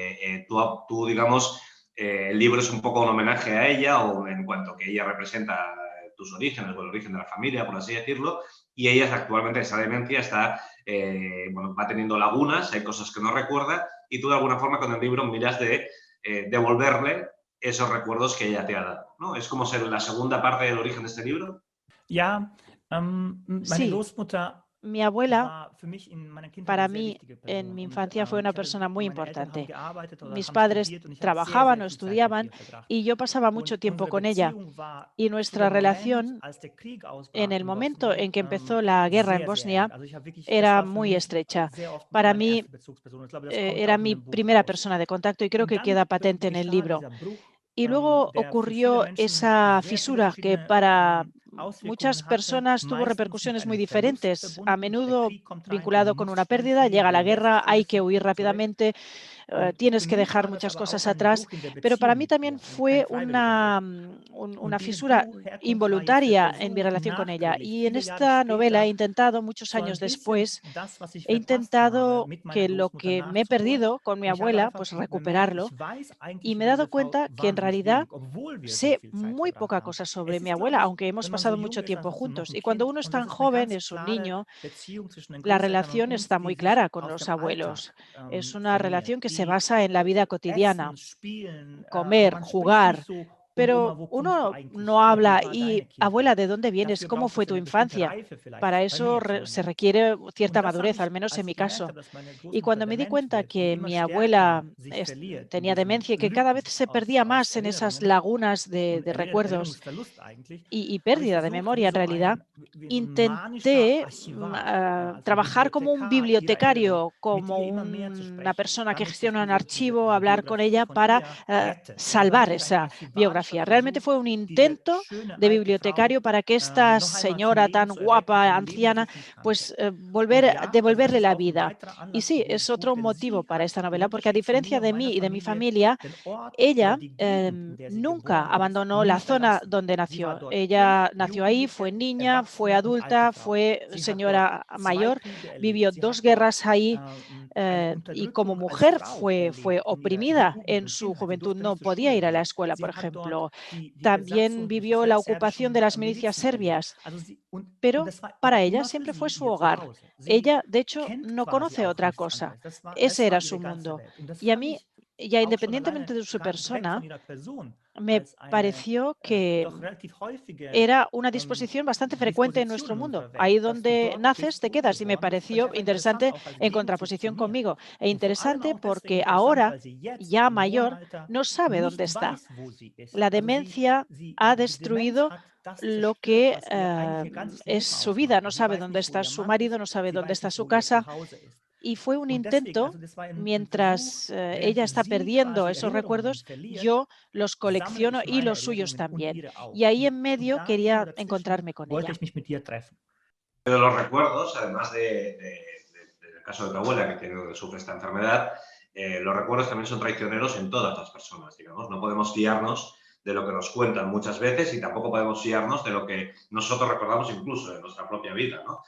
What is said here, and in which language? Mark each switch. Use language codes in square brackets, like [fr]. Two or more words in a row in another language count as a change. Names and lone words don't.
[es] Tú, digamos, el libro es un poco un homenaje a ella, o en cuanto que ella representa tus orígenes, o el origen de la familia, por así decirlo, y ella actualmente, esa demencia está, bueno, va teniendo lagunas, hay cosas que no recuerda, y tú de alguna forma con el libro miras de devolverle esos recuerdos que ella te ha dado, ¿no? Es como ser la segunda parte del origen de este libro. [de] Ja, meine [es] Sí, [de] Großmutter [es] mi abuela [de] war für mich in meiner Kindheit [es] para [de] eine sehr [es] mí [de] wichtige [es] en [de] Person [es] mi [de] und, [es] infancia fue una [de] ich hatte [es] persona muy [de] meine Eltern haben [es] importante. [de] gearbeitet oder [es] Mis [de] haben [es] padres [de] studiert und ich habe sehr, [es] trabajaban [de] sehr [es] o [de] viel Zeit mit [es] estudiaban [de] ihr verbracht. [es] y yo pasaba mucho [de] Und [es] tiempo [de] unsere [es] con ella. [de] Beziehung war [es] Y [de] zu dem [es] nuestra [de] Moment, [es] relación [de] als der Krieg [es] en [de] ausbrach [es] el [de] in [es] momento en [de] Bosnien, [es] que empezó la guerra en [de] sehr, sehr eng. [es] Bosnia [de] Also ich habe wirklich, das [es] era [de] war für [es] muy [de] mich [es] estrecha. [de] sehr oft [es] Para [de] meine [es] mí [de] erste Bezugsperson. Ich glaube, das kommt [es] era [de] auch in [es] mi [de] dem Buch [es] primera [de] raus. [es] persona de contacto y creo [de] Und [es] que [de] dann [es] queda patente en el [de] geschah [es] libro. [de] dieser Bruch, [es] Y luego [de] der für viele [es] ocurrió [de] Menschen [es] esa [de] sehr viele [es] fisura que [de] verschiedene [es] para muchas [de] Auswirkungen hatte, [es] personas tuvo [de] meistens mit [es] repercusiones muy [de] einem Verlust [es] diferentes. A [de] verbunden. Der [es] menudo [de] Krieg kommt rein und du [es] vinculado con una [de] musst ganz [es] pérdida, [de] viel, [es] llega [de] du [es] la [de] lässt [es] guerra, hay que [de] vieles [es] huir [de] zurück. [es] rápidamente, [de] Und [es] tienes [de] für [es] que [de] mich [es] dejar [de] war das [es] muchas [de] aber auch [es] cosas [de] ein [es] atrás, [de] Bruch in der [es] pero para [de] Beziehung [es] mí [de] mit [es] también [de] ihr und kein [es] fue [de] freiwilliger Bruch. [es] una [de] Und dieses [es] fisura [de] Buch Herkunft war jetzt der [es] involuntaria en mi [de] Versuch, [es] relación con ella. [de] nachträglich, [es] Y en [de] viele Jahre [es] esta novela he [de] später, [es] intentado, muchos [de] so [es] años [de] ein bisschen [es] después, [de] das, was ich [es] he [de] verpasst habe, [es] intentado [de] mit meiner [es] que lo [de] Großmutter [es] que me he [de] nachzuholen. [es] perdido con mi [de] Und ich habe [es] abuela, [de] einfach [es] pues [de] bemerkt, [es] recuperarlo. [de] ich weiß [es] Y [de] eigentlich [es] me he [de] über [es] dado [de] diese Frau [es] cuenta que en [de] wahnsinnig [es] realidad [de] wenig, obwohl wir so [es] sé [de] viel Zeit [es] muy [de] verbracht [es] poca [de] haben. [es] cosa sobre [de] Es [es] mi [de] ist, [es] abuela, [de] glaube ich, [es] aunque hemos [de] wenn man so [es] pasado [de] jung [es] mucho [de] ist, [es] tiempo [de] als du noch [es] juntos. [de] ein [es] Y cuando [de] Kind [es] uno es [de] und das [es] tan [de] ist eine [es] joven, [de] ganz [es] es un [de] klare [es] niño, [de] Beziehung zwischen den [es] la [de] Großeltern und [es] relación [de] uns, [es] está [de] die [es] muy [de] sich [es] clara con [de] auf [es] los [de] dem [es] abuelos. [de] Alltag [es] Es una [de] formiert, [es] relación que se [de] die [es] basa en la vida cotidiana, [de] essen, spielen, aber [es] comer, [de] man spricht [es] jugar. [de] nicht so, und [es] Pero [de] Oma, wo kommst du [es] uno [de] eigentlich [es] no [de] her? Wie [es] habla [de] war [es] y, [de] deine [es] abuela, [de] Kindheit? [es] ¿de dónde vienes? [de] Dafür [es] ¿Cómo [de] braucht [es] fue [de] es [es] tu [de] eine bestimmte [es] infancia? [de] Reife vielleicht, [es] Para [de] bei [es] eso [de] mir [es] se [de] zumindest. [es] requiere [de] Und [es] cierta [de] das habe [es] madurez, al [de] ich, [es] menos en [de] als [es] mi [de] ich gemerkt [es] caso. [de] habe, dass meine [es] Y [de] Großmutter [es] cuando me di [de] dement [es] cuenta [de] wird und [es] que [de] immer [es] mi [de] stärker [es] abuela [de] sich verliert in [es] tenía [de] diesen [es] demencia y que cada vez [de] Lücken [es] se perdía [de] aus [es] más en esas [de] Erinnerungen [es] lagunas [de] und [es] de recuerdos [de] Erinnerungsverlust eigentlich, [es] y [de] habe ich [es] pérdida de [de] versucht, [es] memoria en realidad, [de] wie so ein manischer [es] intenté [de] Archivar, ja, also [es] trabajar como un [de] Bibliothekar ihrer Erinnerung, [es] bibliotecario, [de] mit [es] como [de] ihr immer mehr zu [es] una [de] sprechen, [es] persona que [de] damit sich [es] gestiona un archivo, [de] diese [es] hablar con [de] Biografie [es] ella [de] von [es] para [de] ihr rettet. Also war [es] salvar [de] wirklich ein [es] esa [de] archivarischer [es] biografía. Realmente [de] Versuch, [es] fue un [de] diese [es] intento [de] schöne [es] de [de] alte Frau [es] bibliotecario para que esta [de] noch einmal zum [es] señora [de] Leben [es] tan [de] zu erwecken, [es] guapa, [de] ein Leben, das [es] anciana, [de] ich nicht kannte. [es] pues [de] Und [es] volver, [de] ja, also das [es] devolverle [de] ist [es] la [de] auch ein [es] vida. [de] weiterer [es] Y [de] Anlass [es] sí, [de] zu diesem [es] es [de] Buch, [es] otro [de] denn [es] motivo [de] sie [es] para [de] hat [es] esta [de] im [es] novela, porque a [de] Unterschied zu [es] diferencia [de] mir und [es] de mí [de] meiner [es] y de mi [de] Familie [es] familia, [de] den Ort oder [es] ella [de] die Gegend, in der sie [es] nunca [de] geboren ist, [es] abandonó la [de] nie [es] zona [de] verlassen. [es] donde [de] Sie war [es] nació. [de] dort Kind, [es] Ella nació ahí, fue [de] Jugendliche, [es] niña, fue [de] Erwachsene und alte [es] adulta, [de] Frau. [es] fue [de] Sie hat dort [es] señora [de] 2 [es] mayor, [de] Kriege erlebt. [es] vivió [de] Sie [es] 2 [de] hat dort [es] guerras ahí [de] eine [es] y como [de] Unterdrückung als [es] mujer [de] Frau [es] fue [de] erlebt in ihrer [es] oprimida [de] Jugend [es] en [de] und [es] su [de] Kindheit. Sie [es] juventud, [de] durfte [es] no [de] nicht zur [es] podía [de] Schule [es] ir a la [de] gehen. [es] escuela, por [de] Sie hat dort [es] ejemplo. [de] die [es] También [de] Besatzung, die [es] vivió la ocupación de [de] serbischen [es] las milicias [de] Milizen erlebt. [es] serbias, [de] Also sie, und [es] pero [de] das war [es] para [de] aber [es] ella [de] immer für [es] siempre fue [de] sie [es] su [de] ihr [es] hogar. [de] Zuhause. Sie [es] Ella, de hecho, [de] kennt [es] no [de] quasi [es] conoce [de] auch [es] otra [de] nichts [es] cosa. [de] anderes. [es] Ese [de] Das [es] era [de] war [es] su [de] ihre ganze [es] mundo. [de] Welt. Und das [es] Y a [de] fand [es] mí, [de] ich [es] ya [de] auch schon [es] independientemente [de] alleine [es] de su [de] weg von [es] persona, [de] ihrer Person [es] me [de] als eine [es] pareció que [de] doch relativ häufige [es] era una disposición bastante frecuente en [de] Disposition [es] nuestro [de] in [es] mundo. [de] unserer Welt, [es] Ahí [de] dass du [es] donde [de] dort [es] naces, [de] bist, [es] te [de] wo du [es] quedas. Y me [de] geboren bist. Und ich [es] pareció [de] fand interessant [es] interesante [de] auch als [es] en [de] Gegenzug zu [es] contraposición conmigo. [de] mir. [es] E [de] Und vor allem [es] interesante [de] auch deswegen [es] porque [de] interessant, [es] ahora, [de] weil sie jetzt [es] ya [de] im hohen [es] mayor, [de] Alter [es] no sabe dónde [de] nicht [es] está. [de] weiß, wo sie ist. [es] La [de] Also [es] demencia ha [de] die Demenz [es] destruido [de] hat das [es] lo [de] zerstört, [es] que [de] was ihr eigentlich ihr ganzes [es] es [de] Leben [es] su vida. [de] ausmachte. [es] No [de] Sie [es] sabe [de] weiß [es] dónde [de] nicht, wo [es] está [de] ihr [es] su [de] Mann [es] marido, [de] ist. [es] no sabe [de] Sie [es] dónde [de] weiß [es] está [de] nicht, [es] su [de] wo ihr [es] casa. [de] Zuhause ist. [es] Y fue un [de] Und deswegen, [es] intento, [de] also das war ein Versuch, [es] mientras [de] während [es] ella está [de] sie [es] perdiendo [de] quasi [es] esos [de] Erinnerungen [es] recuerdos, [de] verliert, [es] yo los [de] sammle [es] colecciono [de] ich [es] y [de] meine [es] los suyos [de] Erinnerungen und [es] también. [de] ihre auch. [es] Y ahí en [de] Und [es] medio [de] da irgendwo [es] quería [de] dazwischen [es] encontrarme con [de] wollte [es] ella. [de] ich mich mit ihr treffen. [es] De los recuerdos, además del caso de tu abuela que sufre esta enfermedad, los recuerdos también son traicioneros en todas las personas, digamos. No podemos fiarnos de lo que nos cuentan muchas veces y tampoco podemos fiarnos de lo que nosotros recordamos incluso de nuestra propia vida, ¿no?